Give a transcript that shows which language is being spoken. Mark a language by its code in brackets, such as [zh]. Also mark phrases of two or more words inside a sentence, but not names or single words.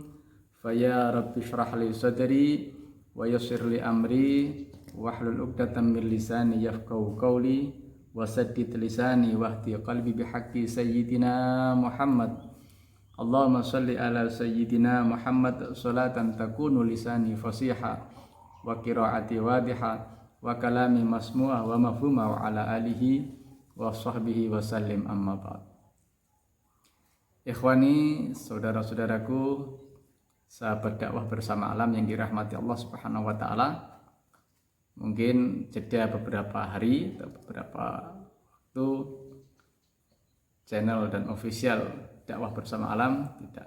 [ar] فيا ربي اشرح لي صدري ويسر لي أمري واحلل عقدة من لساني يفقهوا قولي وسدد لساني واهد قلبي بحق سيدنا محمد. اللهم صل على سيدنا محمد صلاة تكون لساني فصيحا وقراءتي واضحة وكلامي مسموعة ومفهوما وعلى آله وصحبه وسلم أما بعد. [id] Ikhwani, saudara-saudaraku, sahabat dakwah bersama alam yang dirahmati Allah [ar] سبحانه وتعالى. [id] Mungkin jeda beberapa hari atau beberapa waktu channel dan official dakwah bersama alam tidak